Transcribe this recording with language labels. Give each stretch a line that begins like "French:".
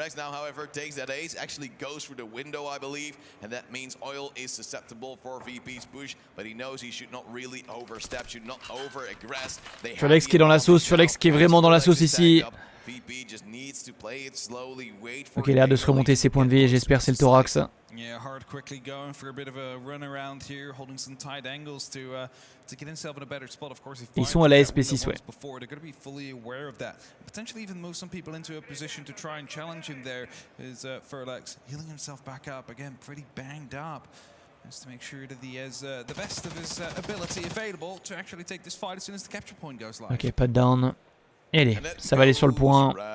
English: Now, however, takes that ace, actually goes through the window, I believe, and that means Oil is susceptible for VP's push, but he knows he should not really overstep, should not over-aggress.
French: Furlex qui est dans la sauce, Furlex qui est vraiment dans la sauce ici. Ok, il a l'air de se remonter ses points de vie, j'espère c'est le thorax.
English: Yeah, Hard quickly going for a bit of a run around here, holding some tight angles to get himself in a better spot. Of course,
French: ils sont à la SP6, ouais.
English: They're going to be fully aware of that. Potentially even move some people into a position to try and challenge him there. Is Furlex healing himself back up again, pretty banged up. Just to make sure that he has the best of his ability available to actually take this fight as soon as the capture point goes live.
French: Ok, pas de down. Et allez, ça va aller sur le point.